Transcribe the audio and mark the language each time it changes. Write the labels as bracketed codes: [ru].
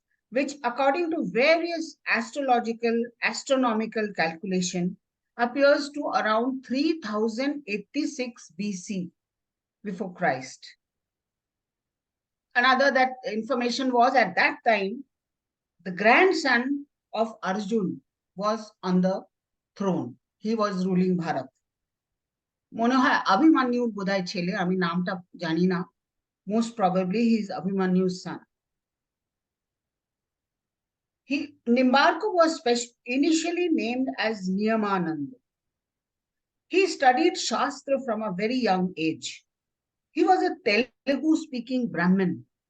[en] which according to various astronomical calculation appears to around 3086 BC before Christ. Another that information was at that time, the grandson of Arjun was on the throne. He was ruling Bharat. [bn] মনে হয় অভিমন্যুর বোধহয় ছেলে, আমি নামটা জানি না. [en] Most probably he is Abhimanyu's son. Nimbarka was initially named as Niyamananda. He studied Shastra from a very young age. He was a Telugu-speaking Brahmin.